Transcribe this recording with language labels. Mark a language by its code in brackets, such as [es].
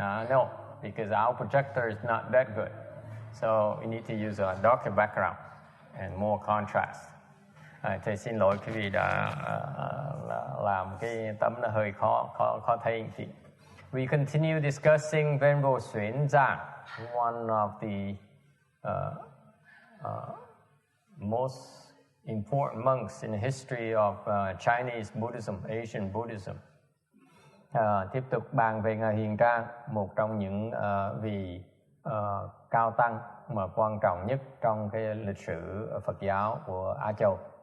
[en] No, because our projector is not that good. So we need to use a darker background and more contrast. [vi] Thầy xin lỗi quý vị đã làm cái tấm nó hơi khó thấy. [en] We continue discussing Venerable Xuan Zang, one of the most important monks in the history of Chinese Buddhism, Asian Buddhism. [vi] Tiếp tục bàn về Ngài Hiền Trang, một trong những vị cao tăng mà quan trọng nhất trong cái lịch sử Phật giáo của Á Châu.